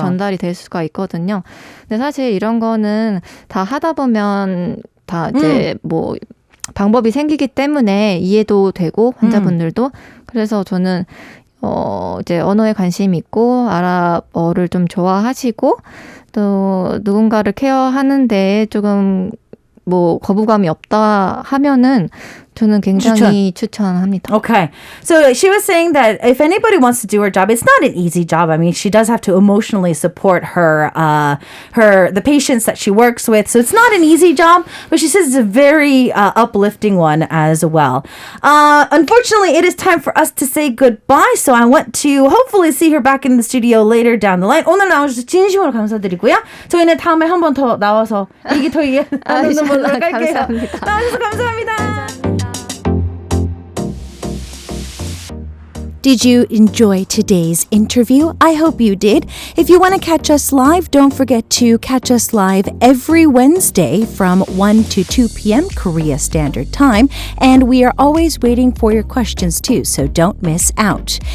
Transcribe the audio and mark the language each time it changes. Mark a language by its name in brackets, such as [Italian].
[Korean] 전달이 될 수가 있거든요. 근데 사실 이런 거는 다 하다 보면 다 이제 뭐 방법이 생기기 때문에 이해도 되고 환자분들도 그래서 저는 이제 언어에 관심이 있고 아랍어를 좀 좋아하시고 또 누군가를 케어하는데 조금 뭐 거부감이 없다 하면은 저는 굉장히 추천합니다. [English] Okay. So she was saying that if anybody wants to do her job, it's not an easy job. I mean, she does have to emotionally support the patients that she works with. So it's not an easy job, but she says it's a very uplifting one as well. Unfortunately, it is time for us to say goodbye. So I want to hopefully see her back in the studio later down the line. [Korean] 오늘 나와주셔서 진심으로 감사드리고요. 저희는 다음에 한 번 더 나와서 얘기 더 나누는 걸로 할게요. 감사합니다. 나와주셔서 감사합니다. [English] Did you enjoy today's interview? I hope you did. If you want to catch us live, don't forget to catch us live every Wednesday from 1 to 2 p.m. Korea Standard Time. And we are always waiting for your questions too, so don't miss out.